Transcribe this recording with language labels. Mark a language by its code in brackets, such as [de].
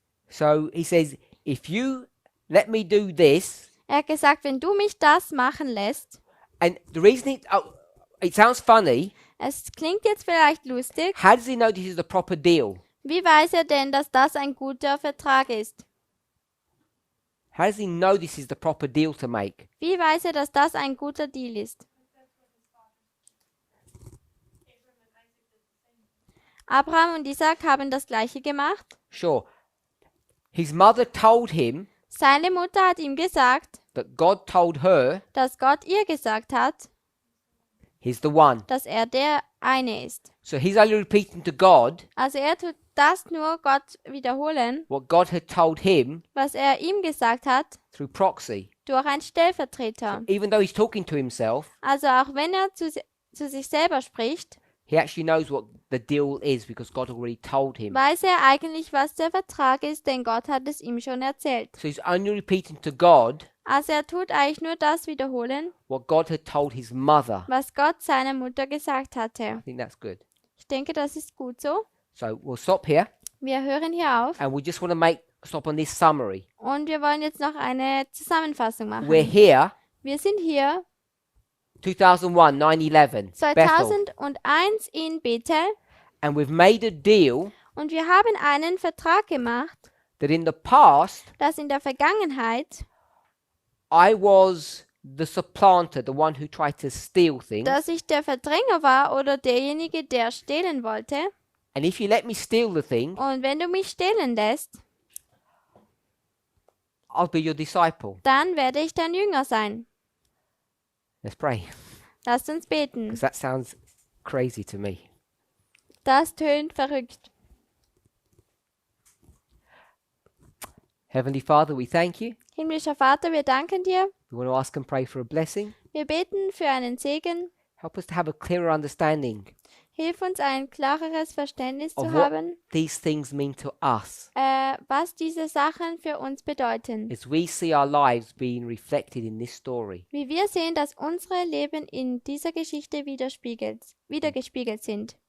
[en] So he says, if you let me do this, [de] Er hat gesagt, wenn du mich das machen lässt, [en] and the reason it sounds funny, [de] es klingt jetzt vielleicht lustig, [en] how does he know this is the proper deal? [de] wie weiß er denn, dass das ein guter Vertrag ist? [en] How does he know this is the proper deal to make? [de] Wie weiß er, dass das ein guter Deal ist? Abraham und Isaac haben das gleiche gemacht. [en] Sure. His mother told him [de] Seine Mutter hat ihm gesagt, [en] that God told her [de] dass Gott ihr gesagt hat, [en] he's the one. [de] dass er der eine ist. [en] So he's only repeating to God [de] Also er tut das nur Gott wiederholen, [en] what God had told him [de] was er ihm gesagt hat, [en] through proxy. [de] durch einen Stellvertreter. [en] Even though he's talking to himself, [de] Also auch wenn er zu sich selber spricht, [en] he actually knows what the deal is because God already told him. [de] weiß er eigentlich, was der Vertrag ist, denn Gott hat es ihm schon erzählt. [en] So he's only repeating to God [de] Also er tut eigentlich nur das wiederholen, [en] what God had told his mother. [de] was Gott seiner Mutter gesagt hatte. [en] I think that's good. [de] Ich denke, das ist gut so. [en] So we'll stop here [de] Wir hören hier auf [en] and we just want to stop on this summary. [de] und wir wollen jetzt noch eine Zusammenfassung machen. [en] We're here, [de] Wir sind hier [en] 2001, 9/11, Bethel, [de] 2001 in Bethel [en] and we've made a deal [de] und wir haben einen Vertrag gemacht, [en] that in the past [de] dass in der Vergangenheit, [en] I was the supplanter, the one who tried to steal things. [de] dass ich der Verdränger war oder derjenige, der stehlen wollte. [en] And if you let me steal the thing, [de] Und wenn du mich stehlen lässt, [en] I'll be your disciple. [de] dann werde ich dein Jünger sein. [en] Let's pray, [de] Lasst uns beten. [en] because that sounds crazy to me. [de] Das tönt verrückt. [en] Heavenly Father, we thank you. [de] Himmlischer Vater, wir danken dir. [en] We want to ask and pray for a blessing. [de] Wir beten für einen Segen. [en] Help us to have a clearer understanding [de] Hilf uns, ein klareres Verständnis [en] of [de] zu [en] what [de] haben, [en] these things mean to us [de] was diese Sachen für uns bedeuten. [en] as we see our lives being reflected in this story. [de] Wie wir sehen, dass unsere Leben in dieser Geschichte wiedergespiegelt sind.